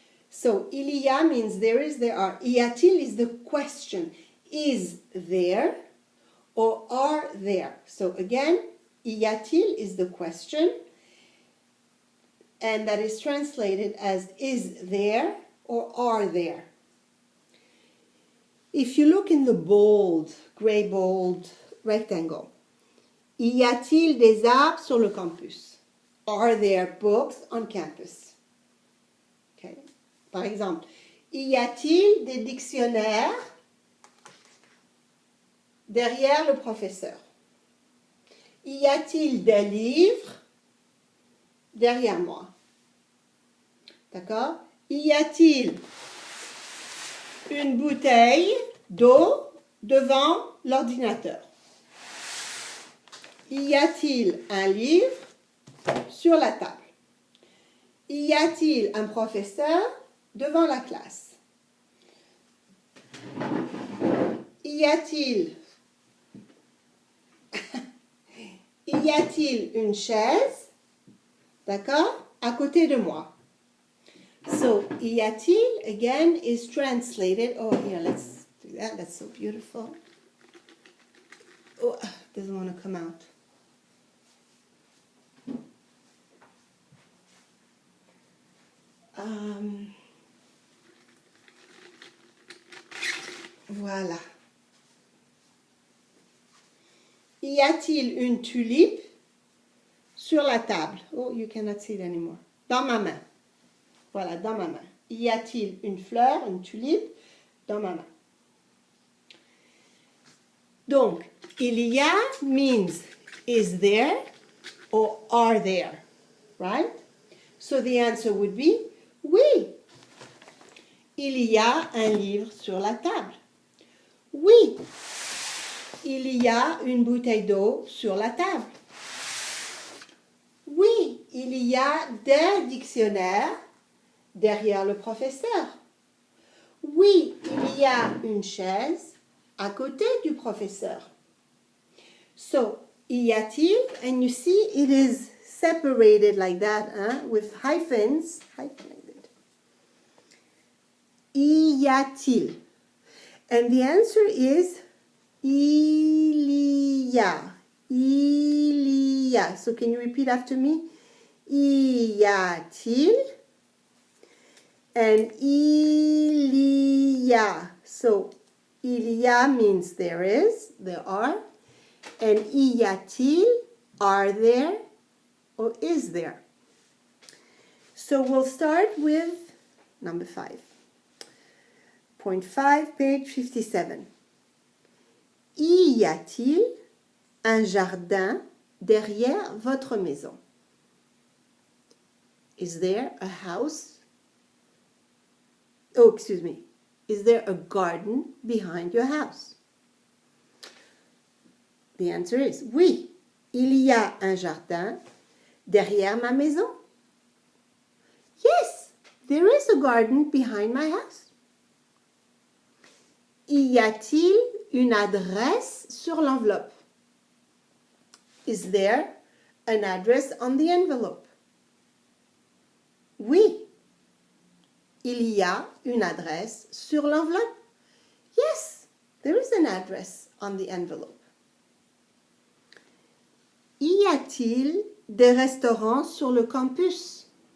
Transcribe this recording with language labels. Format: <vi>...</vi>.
<en>So il y a means there is, there are. Y a-t-il is the question. Is there or are there? So again, y a-t-il is the question, and that is translated as is there or are there. If you look in the bold, gray bold rectangle,</en> <fr>y a-t-il des arbres sur le campus?</fr> <en>Are there books on campus? Okay.</en> <fr>Par exemple, y a-t-il des dictionnaires derrière le professeur? Y a-t-il des livres derrière moi? D'accord? Y a-t-il une bouteille d'eau devant l'ordinateur? Y a-t-il un livre sur la table? Y a-t-il un professeur devant la classe? Y a-t-il une chaise, d'accord, à côté de moi?</fr> <en>So, y a-t-il, again, is translated, oh, here, let's do that, that's so beautiful. Oh, doesn't want to come out.</en> <fr>Voilà. Y a-t-il une tulipe sur la table?</fr> <en>Oh, you cannot see it anymore.</en> <fr>Dans ma main. Voilà, dans ma main. Y a-t-il une fleur, une tulipe, dans ma main?</fr> <en>Donc, il y a means is there or are there, right? So the answer would be oui.</en> <fr>Il y a un livre sur la table. Oui. Il y a une bouteille d'eau sur la table. Oui, il y a des dictionnaires derrière le professeur. Oui, il y a une chaise à côté du professeur.</fr> <en>So, y a-t-il, and you see it is separated like that, with hyphens, hyphenated. Y a-t-il? And the answer is il y a. Il y a. So can you repeat after me?</en> <fr>Y a-t-il? And il y a.</fr> <en>So il y a means there is, there are. And y a-t-il, are there or is there? So we'll start with number 5. Point 5, page 57.</en> <fr>Y a-t-il un jardin derrière votre maison?</fr> <en>Is there a house? Oh, excuse me. Is there a garden behind your house? The answer is oui.</en> <fr>Il y a un jardin derrière ma maison.</fr> <en>Yes, there is a garden behind my house.</en> <fr>Y a-t-il une adresse sur l'enveloppe?</fr> <en>Is there an address on the envelope?</en> <fr>Oui. Il y a une adresse sur l'enveloppe.</fr> <en>Yes, there is an address on the envelope.</en> <fr>Y a-t-il des restaurants sur le campus?</fr>